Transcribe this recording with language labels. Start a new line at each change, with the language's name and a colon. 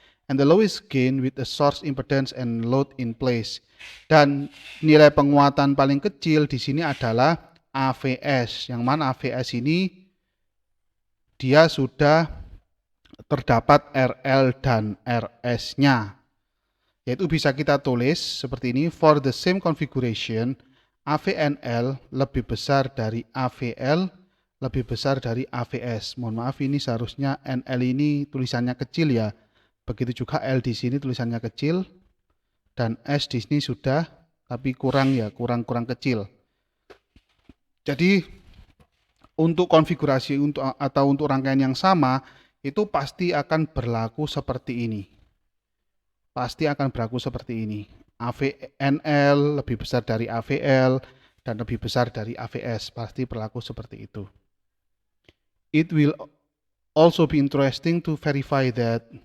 English: And the lowest gain with the source impedance and load in place.
Indonesian: Dan nilai penguatan paling kecil di sini adalah AVS, yang mana AVS ini dia sudah terdapat RL dan RS-nya. Yaitu bisa kita tulis seperti ini,
English: for the same configuration,
Indonesian: AVNL lebih besar dari AVL, lebih besar dari AVS. Mohon maaf, ini seharusnya NL ini tulisannya kecil ya. Begitu juga L di sini tulisannya kecil, dan S di sini sudah, tapi kurang ya, kurang kecil. Jadi untuk konfigurasi atau untuk rangkaian yang sama, itu pasti akan berlaku seperti ini. Pasti akan berlaku seperti ini. AVNL lebih besar dari AVL dan lebih besar dari AVS. Pasti berlaku seperti itu.
English: It will also be interesting to verify that.